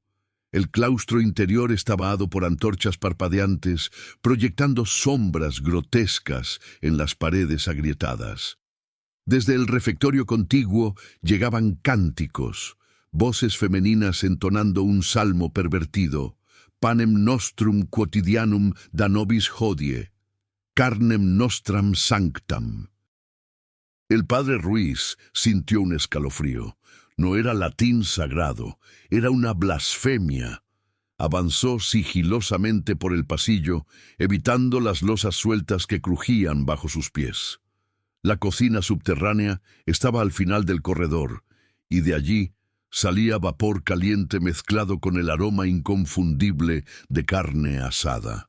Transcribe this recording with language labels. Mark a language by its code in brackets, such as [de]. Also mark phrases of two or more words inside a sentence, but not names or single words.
[es] El claustro interior estaba dado por antorchas parpadeantes, proyectando sombras grotescas en las paredes agrietadas. Desde el refectorio contiguo llegaban cánticos, voces femeninas entonando un salmo pervertido: [la] «Panem nostrum quotidianum da nobis hodie, carnem nostram sanctam». [es] El padre Ruiz sintió un escalofrío. No era latín sagrado, era una blasfemia. Avanzó sigilosamente por el pasillo, evitando las losas sueltas que crujían bajo sus pies. La cocina subterránea estaba al final del corredor, y de allí salía vapor caliente mezclado con el aroma inconfundible de carne asada.